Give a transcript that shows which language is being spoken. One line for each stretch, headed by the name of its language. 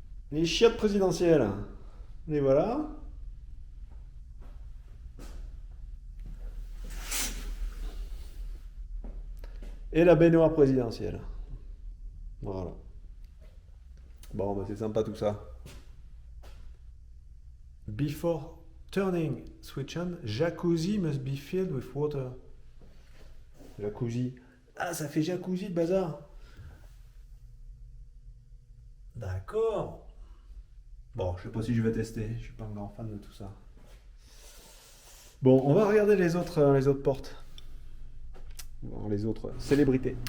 French: Les chiottes présidentielles. Les voilà. Et la baignoire présidentielle. Voilà. Bon, bah c'est sympa tout ça.
English: Before turning switch on, jacuzzi must be filled with water. Jacuzzi.
French: Ah, ça fait jacuzzi de bazar. D'accord. Bon, je sais pas si je vais tester. Je suis pas un grand fan de tout ça. Bon, on va regarder les autres portes. On va voir les autres célébrités.